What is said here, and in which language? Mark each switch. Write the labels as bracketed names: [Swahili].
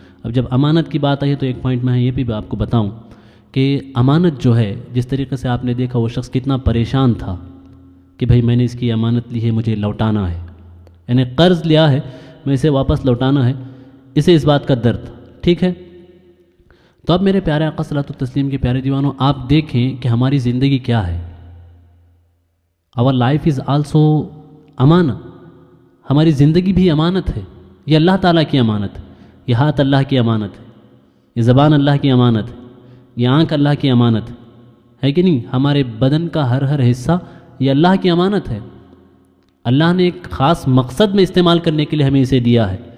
[Urdu] اب جب امانت کی بات آئی ہے تو ایک پوائنٹ میں یہ بھی آپ کو بتاؤں کہ امانت جو ہے، جس طریقے سے آپ نے دیکھا وہ شخص کتنا پریشان تھا کہ بھائی میں نے اس کی امانت لی ہے، مجھے لوٹانا ہے، یعنی قرض لیا ہے، میں اسے واپس لوٹانا ہے، اسے اس بات کا درد تھا. ٹھیک ہے، تو اب میرے پیارے آقا صلاۃ التسلیم کے پیارے دیوانوں، آپ دیکھیں کہ ہماری زندگی کیا ہے. [English] our life is also امانہ. [Urdu] ہماری زندگی بھی امانت ہے. یہ اللہ تعالیٰ کی امانت ہے، یہ ہاتھ اللہ کی امانت ہے، یہ زبان اللہ کی امانت ہے، یہ آنکھ اللہ کی امانت ہے کہ نہیں؟ ہمارے بدن کا ہر حصہ یہ اللہ کی امانت ہے. اللہ نے ایک خاص مقصد میں استعمال کرنے کے لیے ہمیں اسے دیا ہے.